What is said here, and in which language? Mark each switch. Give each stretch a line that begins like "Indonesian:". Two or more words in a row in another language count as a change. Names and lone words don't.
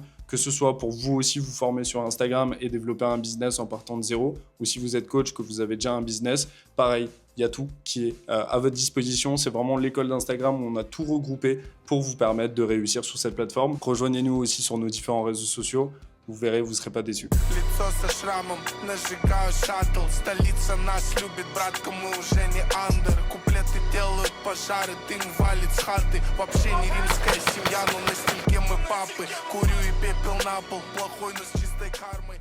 French: Que ce soit pour vous aussi vous former sur Instagram et développer un business en partant de zéro, ou si vous êtes coach, que vous avez déjà un business, pareil, il y a tout qui est à votre disposition. C'est vraiment l'école d'Instagram où on a tout regroupé pour vous permettre de réussir sur cette plateforme. Rejoignez-nous aussi sur nos différents réseaux sociaux. Vous verrez, vous ne serez pas déçus.
Russian: Лицо со шрамом, нажигаю шаттл. Столица нас любит, братка, мы уже не андер. Куплеты делают пожары, дым валит с хаты. Вообще не римская семья, но на стильке мы папы. Курю и пепел на пол, плохой, но с чистой кармой.